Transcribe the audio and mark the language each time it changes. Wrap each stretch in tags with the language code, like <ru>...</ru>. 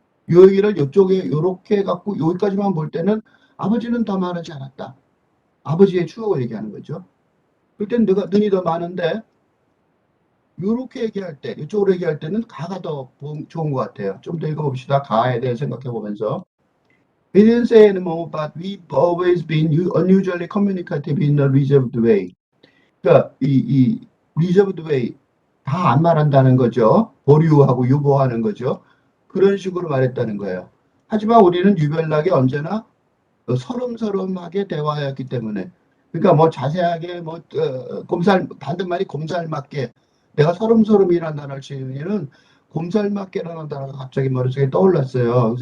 <ko>요 얘기를 요쪽에 요렇게 갖고 여기까지만 볼 때는 아버지는 더 말하지 않았다. 아버지의 추억을 얘기하는 거죠. 그럴 땐 능이 더 많은데 요렇게 얘기할 때, 이쪽으로 얘기할 때는 가가 더 좋은 것 같아요. 좀 더 읽어봅시다. 가에 대해 생각해 보면서.</ko> <en>We didn't say anymore, but we've always been unusually communicative in a reserved way.</en> <ko>그러니까 이 reserved way 다 안 말한다는 거죠. 보류하고 유보하는 거죠. 그런 식으로 말했다는 거예요. 하지만 우리는 유별나게 언제나 서름서름하게 대화했기 때문에 그러니까 뭐 자세하게 뭐 반대말이 곰살맞게 내가 서름서름이라는 단어를 쓰는 곰살맞게라는 단어가 갑자기 머릿속에 떠올랐어요.</ko>